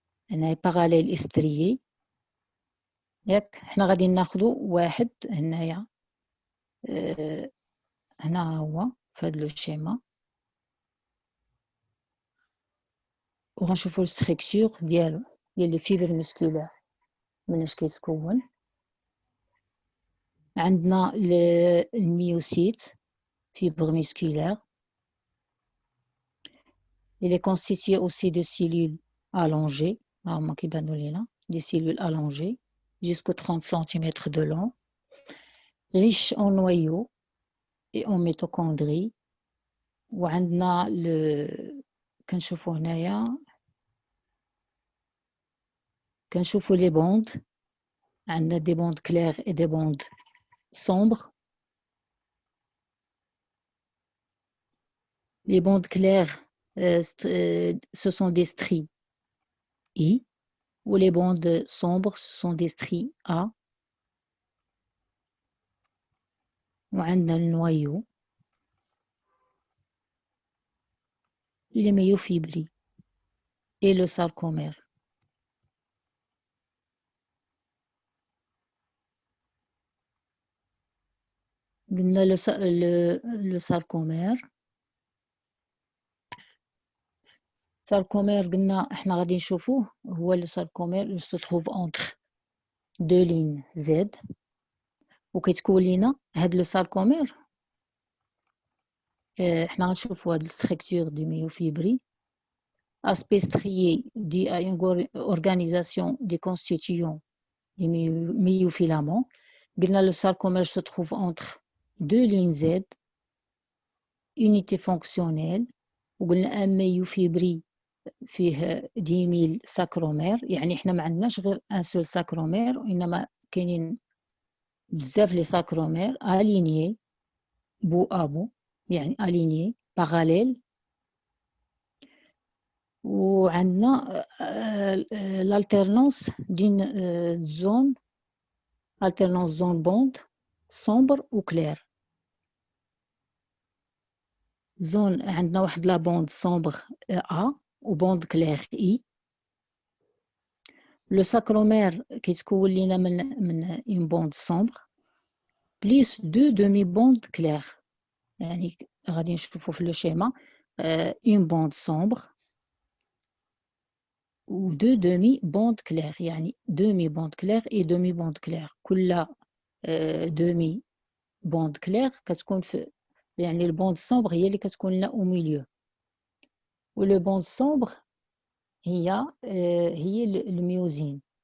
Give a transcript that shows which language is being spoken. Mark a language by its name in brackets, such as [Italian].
[Arabic] هنا باراليل استريي. ياك حنا غادي ناخدو واحد هنايا هنا هو في هاد لو شيما، وغنشوفو الستركتور ديال لي فيبر مسكولار مناش كيتكون. عندنا الميوسيت [French] fibre musculaire. Il est constitué aussi de cellules allongées, des cellules allongées jusqu'aux 30 cm de long, riches en noyaux et en mitochondries. [Arabic] وعندنا كنشوفوا هنايا كنشوفوا [French] les bandes. [Arabic] عندنا [French] des bandes claires et des bandes sombres. Les bandes claires ce sont des stries I, ou les bandes sombres ce sont des stries A. [Arabic] وعندنا [French] le noyau, les myofibrilles et le sarcomère. [Arabic] قلنا [French] le sarcomère. [Arabic] sarcomère قلنا احنا غادي نشوفوه هو [French] le sarcomère. Il se trouve entre deux lignes Z [Arabic] وكيتكون لينا هاد لو ساركومير. احنا غنشوفوا هاد الستركتور دي ميوفيبري [French] aspect strié dû à une organisation des constituants des myofilaments. قلنا le sarcomère se trouve entre deux lignes Z, unité fonctionnelle. [Arabic] وقلنا ان ميوفيبري فيه 10 000 ساكرومير، يعني احنا ما عندناش غير ان سول ساكرومير، وانما كاينين بزاف لي ساكرومير الينيي بو ابو، يعني الينيي باراليل. وعندنا [French] l'alternance d'une zone alternance zone bond sombre ou clair. [Arabic] زون عندنا واحد لا بوند sombre A و بوند كلير I. لو ساكرومير كيتكون لينا من اون بوند sombre [French] plus deux demi-bandes claires. [Arabic] يعني غادي نشوفوا في لو شيما [French] une bande sombre ou deux demi-bandes claires. يعني demi-bande claire et demi-bande claire. [Arabic] كل [French] demi bande claire [Arabic] كتكون في يعني البوند sombre هي اللي كتكون لنا [French] au milieu. و le bande sombre [Arabic] هي الميوزين.